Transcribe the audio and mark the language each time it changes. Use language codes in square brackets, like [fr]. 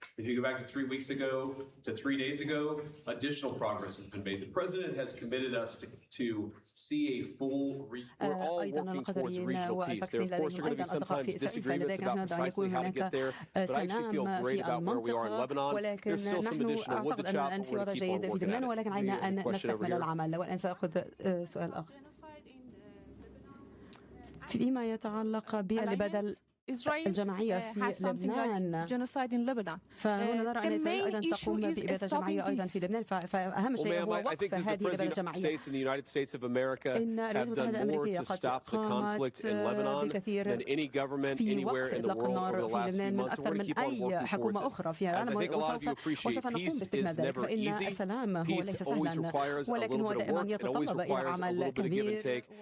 [en] If you go back to 3 weeks ago to 3 days ago, additional progress has been made. The president has committed us to see a full. We're all working towards regional peace. There, of course, are going to be sometimes disagreements about precisely how to get there, but I actually feel great about where we are in Lebanon. There's still some additional wood to chop, but we're going to keep on working at it. [ar] ولكن علينا أن نستكمل العمل. والآن سأخذ سؤال آخر. فيما يتعلق بالبدل الجماعية في لبنان فهنا نرى أن إسرائيل أيضا تقوم بإبادة جماعية أيضا في لبنان فأهم شيء هو وقف هذه الإبادة الجماعية. [en] In the United States of America have done more to stop the conflict in Lebanon than any government anywhere in the world over the last few months. We're going to keep on working towards it. As I think a lot of you appreciate, peace is never easy. Peace always requires a little bit of work. It always requires a little bit of give and take.